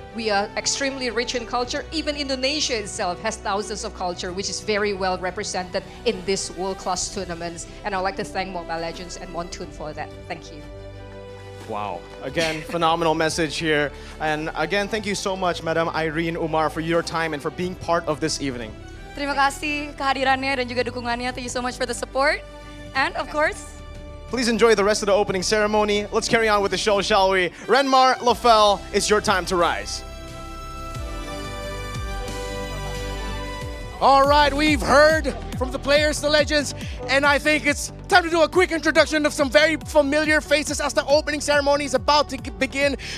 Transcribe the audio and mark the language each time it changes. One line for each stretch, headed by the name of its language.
English: We are extremely rich in culture. Even Indonesia itself has thousands of culture, which is very well represented in these world-class tournaments. And I'd like to thank Mobile Legends and Montoon for that. Thank you. Wow. Again, phenomenal message here. And again, thank you so much, Madam Irene Umar, for your time and for being part of this evening.
Indonesian: Terima kasih kehadirannya dan juga dukungannya.
English: Thank you so much for the support. And of course, Please enjoy the rest of the opening ceremony. Let's carry on with the show, shall we? Renmar, Lafell, it's your time to rise. All right, we've heard from the players, the legends, and I think it's time to do a quick introduction of some very familiar faces as the opening ceremony is about to begin.